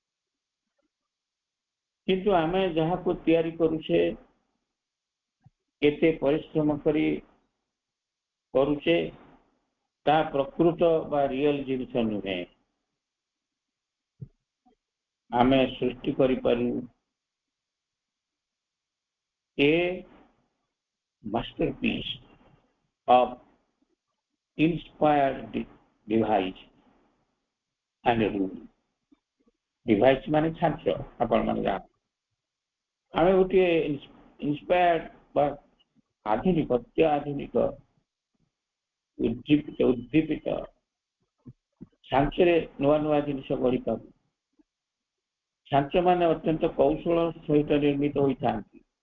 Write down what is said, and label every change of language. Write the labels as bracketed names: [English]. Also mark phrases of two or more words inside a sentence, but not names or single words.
[Odia] କିନ୍ତୁ ଆମେ ଯାହାକୁ ତିଆରି କରୁଛେ, କେତେ ପରିଶ୍ରମ କରି କରୁଛେ, ତାହା ପ୍ରକୃତ ବା ରିଅଲ ଜିନିଷ ନୁହେଁ। ଆମେ ସୃଷ୍ଟି କରିପାରୁ [English] a masterpiece of inspired device and rule. [Odia] Device ମାନେ ଛାଞ୍ଚ, ଆପଣ ମାନେ ଜାଣ। ଆମେ ଗୋଟିଏ ଇନ୍ସପାୟାର୍ଡ ବା ଆଧୁନିକ, ଅତ୍ୟାଧୁନିକ ଉଦ୍ଦୀପିତ ଛାଞ୍ଚରେ ନୂଆ ନୂଆ ଜିନିଷ ଗଢ଼ିପାରୁ। ଛାଞ୍ଚମାନେ ଅତ୍ୟନ୍ତ କୌଶଳ ସହିତ ନିର୍ମିତ ହୋଇଥାନ୍ତି।